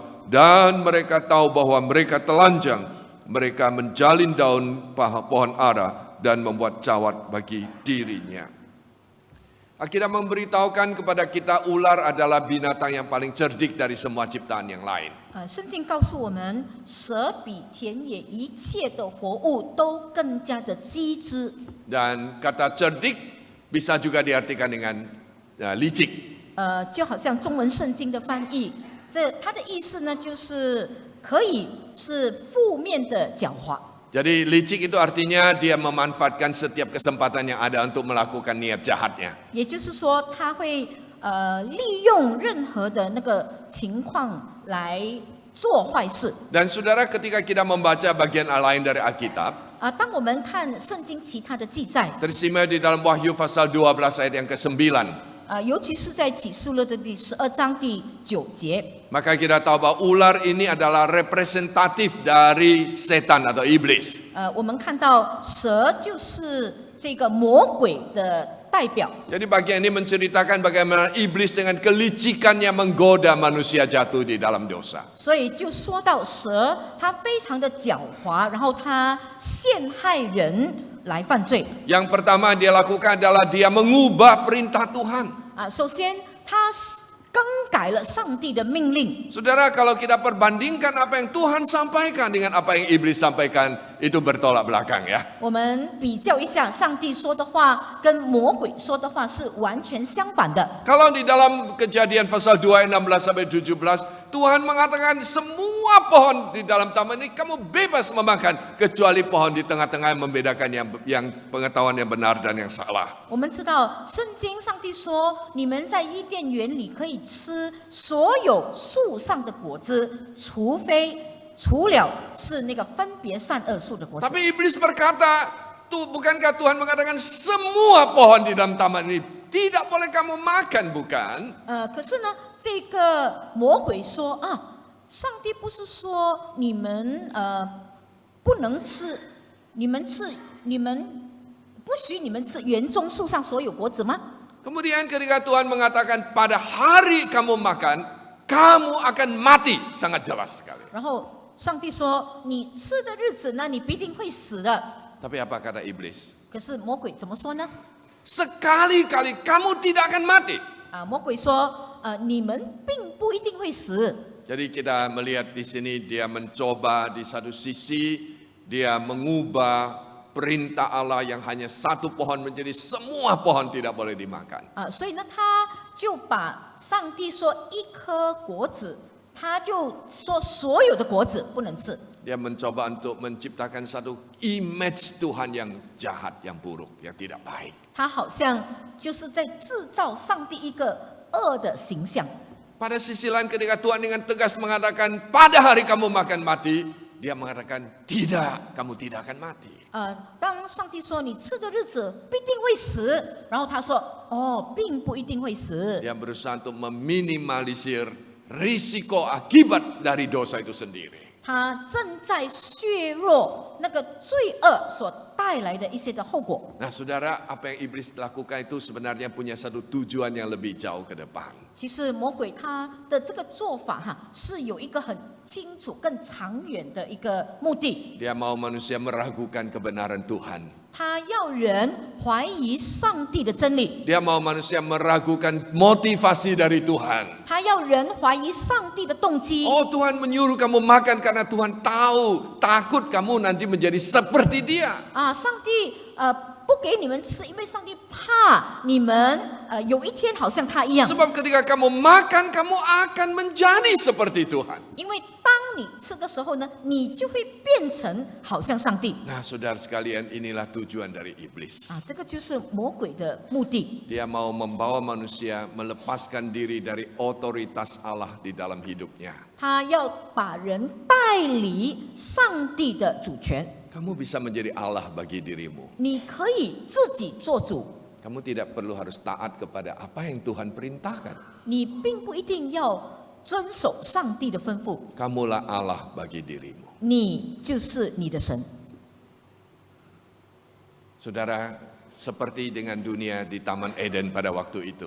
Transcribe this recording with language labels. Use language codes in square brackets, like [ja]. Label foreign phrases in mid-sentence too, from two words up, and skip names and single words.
[id] Dan mereka tahu bahwa mereka telanjang. Mereka menjalin daun pohon ara dan membuat cawat bagi dirinya. Alkitab memberitahukan kepada kita ular adalah binatang yang paling cerdik dari semua ciptaan yang lain. [zh] 圣经告诉我们，蛇比田野一切的活物都更加的机智。 [id] Dan kata cerdik bisa juga diartikan dengan licik. [zh] 就好像中文圣经的翻译，它的意思呢，就是可以是负面的狡猾。 [id] Jadi licik itu artinya dia memanfaatkan setiap kesempatan yang ada untuk melakukan niat jahatnya. [zh] 也就是说，他会利用任何的那个情况来做坏事。 [id] Dan saudara, ketika kita membaca bagian lain dari Alkitab, [zh] 当我们看圣经其他的记载， [id] tersirat di dalam Wahyu pasal 12 ayat yang ke-9, [zh] 尤其是在启示录的第12章第9节， [id] maka kita tahu bahwa ular ini adalah representatif dari setan atau iblis. [zh] 我们看到蛇就是这个魔鬼的代表。 [id] Jadi bagian ini menceritakan bagaimana iblis dengan kelicikannya menggoda manusia jatuh di dalam dosa. [zh] 所以就说到蛇，它非常的狡猾，然后它陷害人来犯罪。 [id] Yang pertama dia lakukan adalah dia mengubah perintah Tuhan. [zh] 首先，它更改了上帝的命令。 [id] Saudara, kalau kita perbandingkan apa yang Tuhan sampaikan dengan apa yang iblis sampaikan, itu bertolak belakang ya. [zh] 我们比较一下，上帝说的话跟魔鬼说的话是完全相反的。 [id] Kalau di dalam Kejadian pasal 2 ayat 16 sampai 17, Tuhan mengatakan semua pohon di dalam taman ini kamu bebas memakan kecuali pohon di tengah-tengah yang membedakan yang pengetahuan yang benar dan yang salah. [zh] 我们知道，圣经上帝说，你们在伊甸园里可以吃所有树上的果子，除了是那个分别善恶树的果子。 [id] Tapi iblis berkata, bukankah Tuhan mengatakan semua pohon di dalam taman ini tidak boleh kamu makan, bukan? [zh] 可是呢，这个魔鬼说啊，上帝不是说你们不能吃，你们不许你们吃园中树上所有果子吗？ [id] Kemudian ketika Tuhan mengatakan pada hari kamu makan, kamu akan mati, sangat jelas sekali. [zh] 然后上帝说，你吃的日子呢，你必定会死的。 [id] Tapi apa kata iblis? [zh] 可是魔鬼怎么说呢？ [id] Sekali-kali kamu tidak akan mati. [zh] 魔鬼说，你们并不一定会死。 [id] Jadi kita melihat di sini dia mencoba di satu sisi dia mengubah perintah Allah yang hanya satu pohon menjadi semua pohon tidak boleh dimakan. [zh] 所以呢，他就把上帝说一颗果子，他就说所有的果子不能吃。 [id] Dia mencoba untuk menciptakan satu image Tuhan yang jahat, yang buruk, yang tidak baik. [zh] 他好像就是在制造上帝一个恶的形象。 [id] Pada sisi lain ketika Tuhan dengan tegas mengatakan pada hari kamu makan mati, dia mengatakan tidak, kamu tidak akan mati. [zh] 当上帝说你吃的日子必定会死，然后他说哦，并不一定会死。 [id] Dia berusaha untuk meminimalisir risiko akibat dari dosa itu sendiri. [zh] 他正在削弱那个罪恶所带来的一些的后果。 [id] Nah saudara, apa yang iblis lakukan itu sebenarnya punya satu tujuan yang lebih jauh ke depan. [zh] 其实魔鬼他的这个做法是有一个很清楚、更长远的一个目的。 [id] Dia mau manusia meragukan kebenaran Tuhan. [zh] 他要人怀疑上帝的真理， [id] Dia mau manusia meragukan motivasi dari Tuhan. [zh] 他要人怀疑上帝的动机。 [id] Oh Tuhan menyuruh kamu makan karena Tuhan tahu, takut kamu nanti menjadi seperti dia. [zh] 上帝不给你们吃，因为上帝怕你们有一天好像他一样。 [id] Sebab ketika kamu makan, kamu akan menjadi seperti Tuhan. [zh] 因为当你吃的时候呢，你就会变成好像上帝。 [id] Nah saudara sekalian, inilah tujuan dari iblis. [zh] 这个就是魔鬼的目的。 [id] Dia mau membawa manusia melepaskan diri dari otoritas Allah di dalam hidupnya. [zh] 他要把人带离上帝的主权。 [id] Kamu bisa menjadi Allah bagi dirimu. [zh] 你可以自己做主， [id] Kamu tidak perlu harus taat kepada apa yang Tuhan perintahkan. [zh] 你并不一定要遵守上帝的吩咐， [id] Kamulah Allah bagi dirimu. [zh] 你就是你的神。 [id] Saudara, seperti dengan dunia di Taman Eden pada waktu itu.